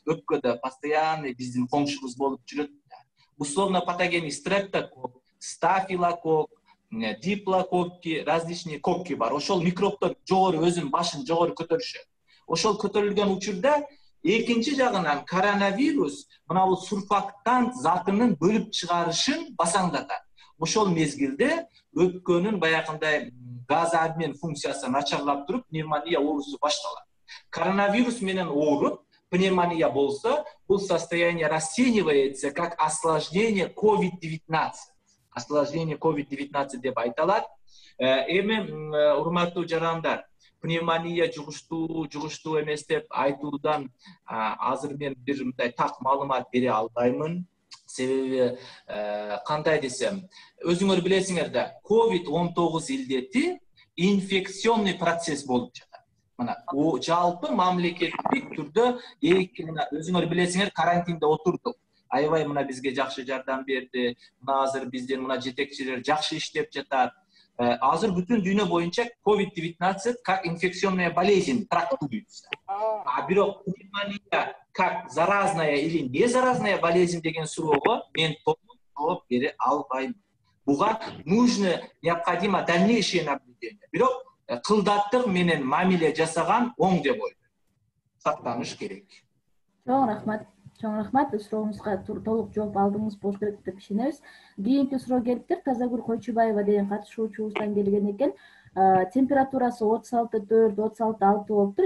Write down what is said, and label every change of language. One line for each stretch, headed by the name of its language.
Kyrgyz: Өпкөдө
Russian: постоянный
Kyrgyz: биздин коңшубуз болуп жүрөт.
Russian: Условно патогенный стрептокок, стафилокок, диплококки, различные кокки
Kyrgyz: бар. Ошол микробтор жогору өзүнүн башын жогору көтөрүшөт. Ошол көтөрүлгөн учурда экинчи жагынан коронавирус мына бул сурфактант затынын бөлүп чыгарышын басаңдатат. Ошол мезгилде өпкөнүн баягындай газ обмен функциясы начарлап туруп, пневмония оорусу башталат. Коронавирус менен ооруп, пневмония болсо, бул
Russian: состояние расценивается как осложнение COVID-19.
Kyrgyz: Осложнение COVID-19 деп айталат. Эми урматтуу жарандар, пневмония жугуштуу эмес деп айтуудан азыр мен бир мындай так маалымат бере албаймын. Себеби кандай десем, өзүңөр билесиңер да, COVID-19 илдети
Russian: инфекционный процесс
Kyrgyz: болуп жатат. Мына жалпы мамлекеттик түрдө өзүңөр билесиңер карантинде отурдук. Аябай мына бизге жакшы жардам берди. Мына азыр биздин мына жетекчилер жакшы иштеп жатат. азыр бүтүн дүйнө боюнча COVID-19
Russian: как инфекционная болезнь трактуется.
Kyrgyz: А бирок пневмония
Russian: как заразная или не заразная болезнь
Kyrgyz: деген суроого мен толук жооп бере албайм. Буга
Russian: нужно, необходимо дальнейшее наблюдение.
Kyrgyz: Бирок кылдаттык менен мамиле жасаган оң деп ойлойм. Сактаныш керек. Чоң рахмат. Чоң рахмат. Сурооңузга толук жооп алдыңыз болуш керек деп ишенебиз. Кийинки суроо келиптир. Тазагүл Койчубаева деген катышуучубуздан келген экен. Температурасы 36,4, 36,6 болуптур.